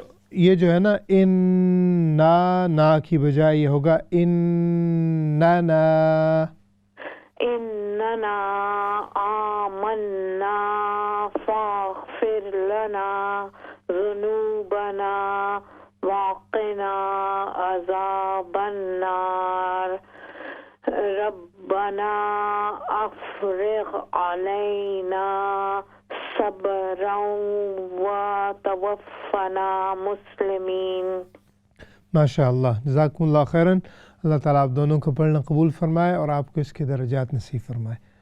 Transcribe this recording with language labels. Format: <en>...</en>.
<ur>یہ جو ہے نا ان نا کی بجائے یہ ہوگا ان نا.</ur> <ar>إننا آمنا فاغفر لنا ذنوبنا وقنا عذاب النار ربنا أفرغ علينا صبرا وتوفنا مسلمين.</ar> <ur>ماشاء اللہ، جزاکم اللہ خیراً. اللہ تعالیٰ آپ دونوں کو پڑھنا قبول فرمائے اور آپ کو اس کے درجات نصیب فرمائے.</ur>